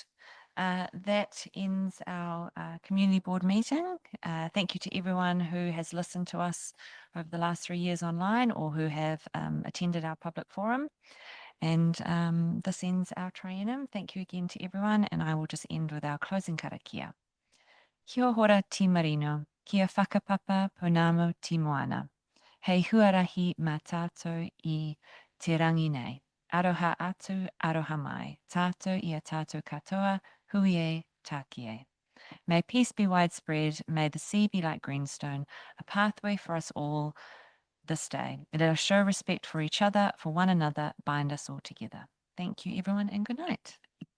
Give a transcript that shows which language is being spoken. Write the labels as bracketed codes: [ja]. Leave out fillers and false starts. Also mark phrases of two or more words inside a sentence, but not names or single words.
[en] That ends our community board meeting. Thank you to everyone who has listened to us over the last 3 years online or who have attended our public forum. And this ends our triennium. Thank you again to everyone. And I will just end with our closing karakia. [mi] Kia hora ti marino, kia whakapapa pounamu ti moana. Hei huarahi mā tātou I te rangi nei. Aroha atu, aroha mai. Tātou I a tātou katoa, hui e, tāki e. [en] May peace be widespread. May the sea be like greenstone, a pathway for us all this day. Let us show respect for each other, for one another, bind us all together. Thank you, everyone, and good night.